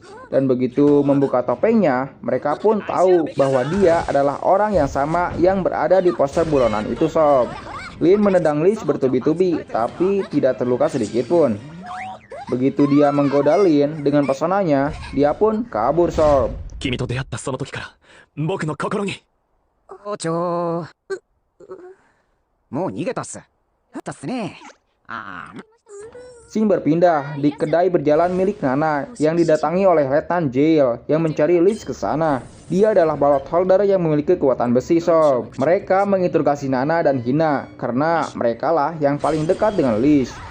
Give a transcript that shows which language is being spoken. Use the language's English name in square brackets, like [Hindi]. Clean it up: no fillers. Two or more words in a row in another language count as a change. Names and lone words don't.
[Indonesian] Dan begitu membuka topengnya, mereka pun tahu bahwa dia adalah orang yang sama yang berada di poster buronan itu sob. Lin menendang Lich bertubi-tubi, tapi tidak terluka sedikit pun. Begitu dia menggoda Lin dengan pesonanya, dia pun kabur sob. [Japanese] 君と出会ったその時から僕の心に校長もう逃げたっす。だったっすね。 [Indonesian] Scene berpindah di kedai berjalan milik Nana yang didatangi oleh Letnan Jail yang mencari Lich ke sana. Dia adalah balot holder yang memiliki kekuatan besi sob. Mereka menginterogasi Nana dan Hina karena mereka lah yang paling dekat dengan Lich.